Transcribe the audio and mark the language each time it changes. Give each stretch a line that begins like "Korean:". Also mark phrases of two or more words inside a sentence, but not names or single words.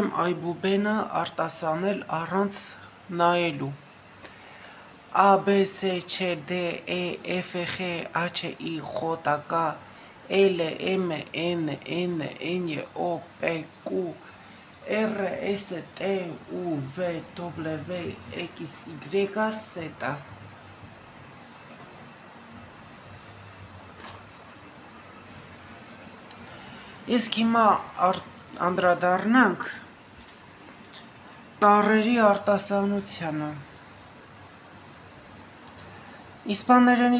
Armenian: այբուբենը արտասանել առանց նայելու։ A, B, C, C, D, E, F, G, H, I, J, K, L, M, N, N, O, P, Q, R, S, T, U, V, W, X, Y, Z։ Իսկ հիմա անդրադառնանք տառերի արտասանությանը։ Իսպաներենի